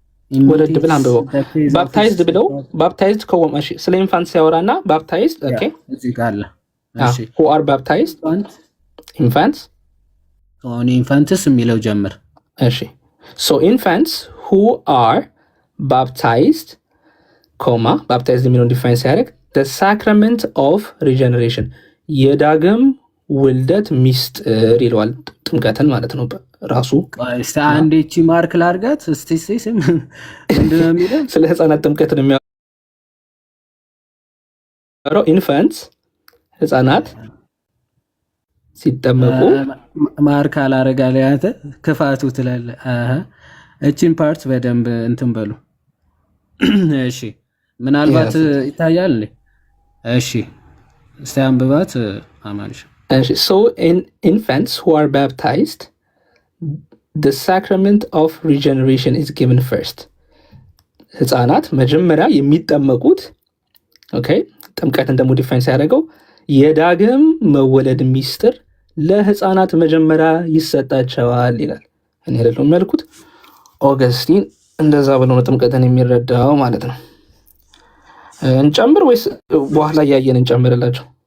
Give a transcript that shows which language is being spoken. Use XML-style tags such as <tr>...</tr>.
<am>ወረድ ብላ አንብበው ባፕታይዝድ ብለው ባፕታይዝድ ከወማሽ ስለ ኢንፋንት ሲያወራና ባፕታይዝድ ኦኬ እዚህ ጋር አለ።</am> <en>እሺ who are baptized infants</en> <am>ኦን ኢንፋንትስ የሚለው ጀምር።</am> <en>እሺ so infants who are baptized baptized</en> <am>የሚለውን ዲፋይን ሲያደርግ</am> <en>the sacrament of regeneration</en> <am>የዳግም ውልደት ሚስጥር ይለዋል። ጥምቀትን ማለት ነው ራሱ። እስቲ አንዴ እቺ ማርክ ላርጋት እስቲ ሲስም ምንድነው የሚለው? ስለ ህፃናት ጥምቀት ነው የሚያወራው። ኢንፋንትስ ህፃናት ሲጠመቁ ማርክ አላረጋለ ያንተ ክፋቱ ትላለ። እቺን ፓርት በደንብ እንትን በሉ እሺ። ምናልባት ይታያል። እሺ እስቲ አንብባት አማንሽ።</am> <en>እሺ so infants who are baptized the sacrament of regeneration is given first.</en> <am>ህፃናት መጀመሪያ የሚጠመቁት ኦኬ ጥምቀትን ደግሞ ዲፋይን ሲያደርገው የዳግም መወለድ ሚስጥር ለህፃናት መጀመሪያ ይሰጣቸዋል ይላል። እኔ አይደለም ያልኩት ኦገስቲን እንደዛ ብሎ ነው ጥምቀትን የሚረዳው ማለት ነው። እንጨምር ወይስ በኋላ ያየን እንጨምርላችሁ?</am>